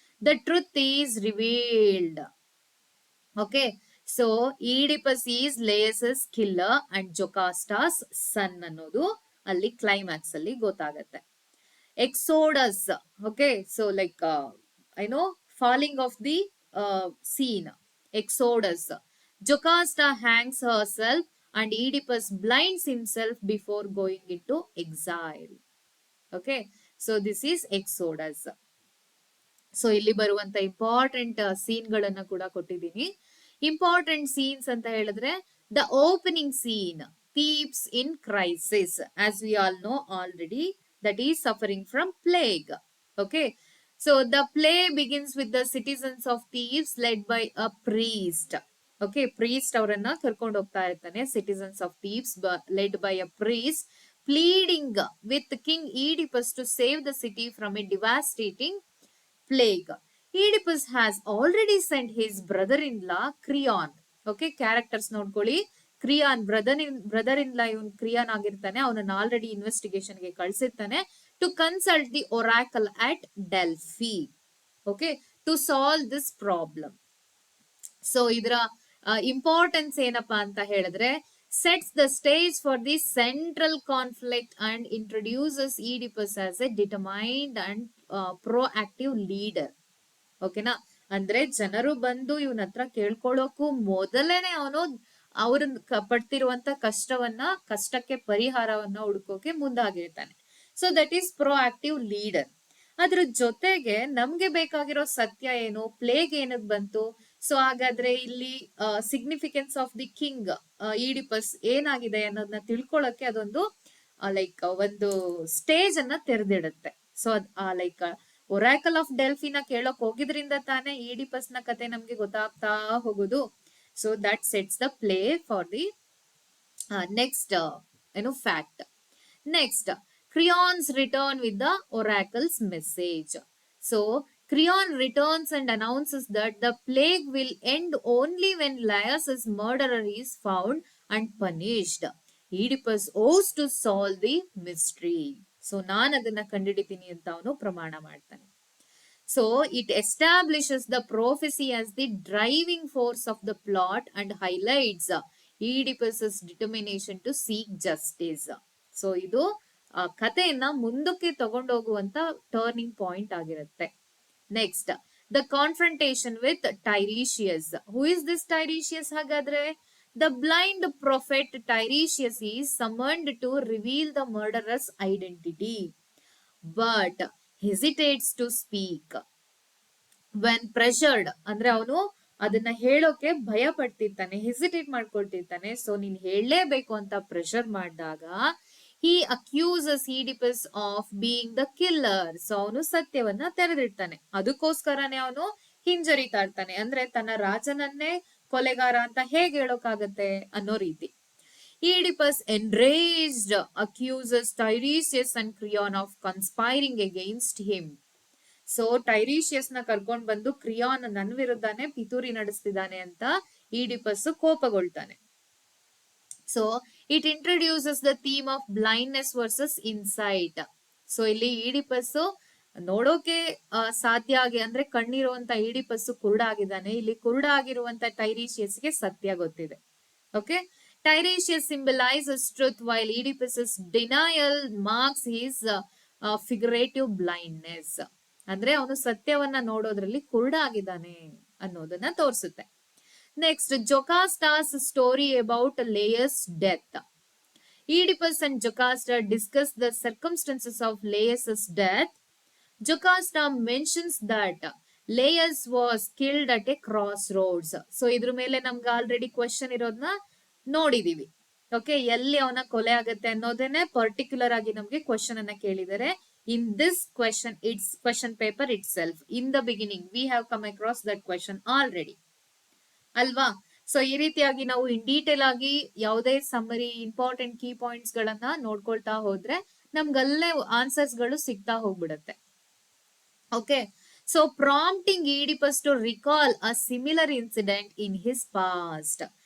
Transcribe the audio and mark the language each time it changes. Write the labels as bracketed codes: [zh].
[en] The truth is revealed. Okay, so Oedipus is Laius's killer and Jocasta's son [kn] ಅನ್ನೋದು ಅಲ್ಲಿ climax ಅಲ್ಲಿ ಗೊತ್ತಾಗತ್ತೆ. [en] Exodus, okay, so like I know falling of the scene. Exodus. Jocasta hangs herself and Oedipus blinds himself before going into exile. Okay, so this is Exodus. [kn] So ಇಲ್ಲಿ ಬರುವಂತ important scene ಗಳನ್ನ ಕೂಡ ಕೊಟ್ಟಿದ್ದೀನಿ. [en] important scenes [kn] ಅಂತ ಹೇಳಿದ್ರೆ [en] The opening scene, Thebes in crisis, as we all know already, that is suffering from plague. Okay, so the play begins with the citizens of Thebes led by a priest. [kn] Okay, priest ಅವರನ್ನ ಕರ್ಕೊಂಡು ಹೋಗ್ತಾ ಇರ್ತಾನೆ. [en] Citizens of Thebes led by a priest pleading with King Oedipus to save the city from a devastating plague. Oedipus has already sent his brother-in-law Creon. [kn] Okay, characters ನೋಡ್ಕೊಳ್ಳಿ. ಕ್ರಿಯಾನ್ brother in ಲಾ ಇವನ್ ಕ್ರಿಯಾನ್ ಆಗಿರ್ತಾನೆ. ಅವನನ್ನ already investigation ಗೆ ಕಳ್ಸಿರ್ತಾನೆ [en] To consult the oracle at Delphi. Okay, to solve this problem. [kn] So ಇದರ importance ಏನಪ್ಪಾ ಅಂತ ಹೇಳಿದ್ರೆ, [en] sets the stage for the central conflict and introduces Oedipus as a determined and proactive leader. [kn] ಓಕೆನಾ, ಅಂದ್ರೆ ಜನರು ಬಂದು ಇವನ ಹತ್ರ ಕೇಳ್ಕೊಳ್ಳೋಕು ಮೊದಲೇನೆ ಅವನು ಅವ್ರ ಪಡ್ತಿರುವಂತ ಕಷ್ಟಕ್ಕೆ ಪರಿಹಾರವನ್ನ ಹುಡುಕೋಕೆ ಮುಂದಾಗಿರ್ತಾನೆ. [en] So that is proactive leader. [kn] ಅದ್ರ ಜೊತೆಗೆ ನಮ್ಗೆ ಬೇಕಾಗಿರೋ ಸತ್ಯ ಏನು, ಪ್ಲೇಗ್ ಏನಕ್ ಬಂತು, ಸೊ ಹಾಗಾದ್ರೆ ಇಲ್ಲಿ significance of the king Oedipus ಏನಾಗಿದೆ ಅನ್ನೋದನ್ನ ತಿಳ್ಕೊಳಕ್ಕೆ ಅದೊಂದು ಲೈಕ್ ಒಂದು ಸ್ಟೇಜ್ ಅನ್ನ ತೆರೆದಿಡುತ್ತೆ. ಸೊ ಲೈಕ್ ಒರಾಕಲ್ ಆಫ್ ಡೆಲ್ಫಿನ ಕೇಳಕ್ ಹೋಗಿದ್ರಿಂದ ತಾನೇ ಈಡಿಪಸ್ ನ ಕತೆ ನಮ್ಗೆ ಗೊತ್ತಾಗ್ತಾ ಹೋಗುದು. [en] So that sets the play for the next fact. Next, Creon's return with the oracle's message. So Creon returns and announces that the plague will end only when Laius' murderer is found and punished. Oedipus owes to solve the mystery. [kn] So ನಾನು ಅದನ್ನ ಕಂಡಿಡಿತೀನಿ ಅಂತ ಅವನು ಪ್ರಮಾಣ ಮಾಡ್ತಾನೆ. [en] So it establishes the prophecy as the driving force of the plot and highlights Oedipus's determination to seek justice. [kn] So ಇದು ಕಥೆಯನ್ನ ಮುಂದಕ್ಕೆ ತಗೊಂಡೋಗುವಂತ turning point ಆಗಿರುತ್ತೆ. [en] Next, the confrontation with Tiresias. Who is this Tiresias ಹಾಗಾದ್ರೆ? The blind prophet Tiresias is summoned to reveal the murderer's identity but hesitates to speak when pressured. [kn] ಅಂದ್ರೆ ಅವನು ಅದನ್ನ ಹೇಳೋಕೆ ಭಯ ಪಡ್ತಿರ್ತಾನೆ, ಹೆಸಿಟೇಟ್ ಮಾಡ್ಕೊಳ್ತಿರ್ತಾನೆ. ಸೊ ನೀನ್ ಹೇಳಲೇಬೇಕು ಅಂತ ಪ್ರೆಷರ್ ಮಾಡಿದಾಗ [en] he accuses Oedipus of being the killer. [kn] So ಅವನು ಸತ್ಯವನ್ನ ತೆರೆದಿಡ್ತಾನೆ. ಅದಕ್ಕೋಸ್ಕರನೇ ಅವನು ಹಿಂಜರಿತಾ ಇರ್ತಾನೆ. ಅಂದ್ರೆ ತನ್ನ ರಾಜನನ್ನೇ ಕೊಲೆಗಾರ ಅಂತ ಹೇಗೆ ಹೇಳೋಕಾಗತ್ತೆ ಅನ್ನೋ ರೀತಿ. [en] Oedipus, enraged, accuses Tiresias and Creon of conspiring against him. [kn] So ಟೈರೀಶಿಯಸ್ ನ ಕರ್ಕೊಂಡ್ ಬಂದು ಕ್ರಿಯಾನ್ ನನ್ನ ವಿರುದ್ಧನೇ ಪಿತೂರಿ ನಡೆಸ್ತಿದ್ದಾನೆ ಅಂತ Oedipus ಕೋಪಗೊಳ್ತಾನೆ. [en] So it introduces the theme of blindness versus insight. [kn] So ಇಲ್ಲಿ ಈಡಿಪಸ್ ನೋಡೋಕೆ ಸಾಧ್ಯ ಆಗಿ ಅಂದ್ರೆ ಕಣ್ಣಿರುವಂತ ಈಡಿಪಸ್ ಕುರುಡಾಗಿದ್ದಾನೆ. ಇಲ್ಲಿ ಕುರುಡಾಗಿರುವಂತ ಟೈರೀಶಿಯಸ್ಗೆ ಸತ್ಯ ಗೊತ್ತಿದೆ. [en] Okay, Tiresias symbolises truth while Oedipus denial marks his figurative blindness. [kn] ಅಂದ್ರೆ ಅವನು ಸತ್ಯವನ್ನ ನೋಡೋದ್ರಲ್ಲಿ ಕುರುಡಾಗಿದ್ದಾನೆ ಅನ್ನೋದನ್ನ ತೋರಿಸುತ್ತೆ. [en] Next, Jocasta's story about Laius' death. Oedipus and Jocasta discuss the circumstances of Laius' death. Jocasta mentions that Laius was killed at a crossroads. [kn] So ಇದ್ರ ಮೇಲೆ ನಮ್ಗೆ already question ಇರೋದನ್ನ ನೋಡಿದೀವಿ. ಓಕೆ, ಎಲ್ಲಿ ಅವನ ಕೊಲೆ ಆಗತ್ತೆ ಅನ್ನೋದನ್ನೇ ಪರ್ಟಿಕ್ಯುಲರ್ ಆಗಿ ನಮ್ಗೆ ಕ್ವೆಶನ್ ಅನ್ನ ಕೇಳಿದರೆ. [en] In this question, it's question paper itself. In the beginning, we have come across that question already. [kn] ಅಲ್ವಾ? ಸೊ ಈ ರೀತಿಯಾಗಿ ನಾವು ಇನ್ ಡೀಟೇಲ್ ಆಗಿ ಯಾವುದೇ ಸಮ್ಮರಿ ಇಂಪಾರ್ಟೆಂಟ್ ಕೀ ಪಾಯಿಂಟ್ಸ್ ಗಳನ್ನ ನೋಡ್ಕೊಳ್ತಾ ಹೋದ್ರೆ ನಮ್ಗಲ್ಲೇ ಆನ್ಸರ್ಸ್ ಗಳು ಸಿಗ್ತಾ ಹೋಗ್ಬಿಡತ್ತೆ. [en] Okay, so prompting Oedipus to recall a similar incident in his past.